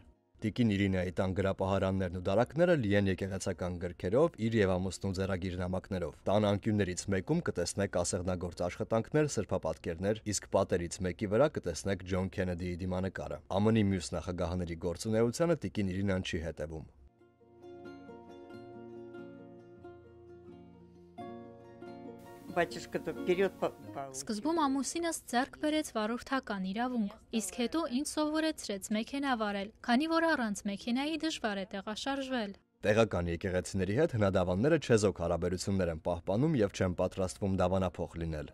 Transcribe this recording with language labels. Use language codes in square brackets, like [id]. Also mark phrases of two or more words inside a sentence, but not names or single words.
[hy] Տիկին Իրինայի տան գրապահարաններն ու դարակները լի են եկեղեցական գրքերով, իր եւ ամուսնու ձեռագիր նամակներով։ Տան անկյուններից մեկում կտեսնեք ասեղնագործ աշխատանքներ, սրբապատկերներ, իսկ պատերից մեկի վրա կտեսնեք Ջոն Քենեդիի դիմանկարը։ ԱՄՆ-ի մյուս նախագահների գործունեությանը տիկին Իրինան չի հետևում։ [ru] батюшка-то вперед [hy] Սկզբում ամուսինս ձեռք բերեց վարորդական իրավունք, իսկ հետո ինձ սովորեցրեց մեքենա վարել, քանի որ առանց մեքենայի դժվար է տեղաշարժվել։ Տեղական եկեղեցիների հետ հնադավանները չեզոք հարաբերություններ են պահպանում եւ չեն պատրաստվում դավանափոխ լինել։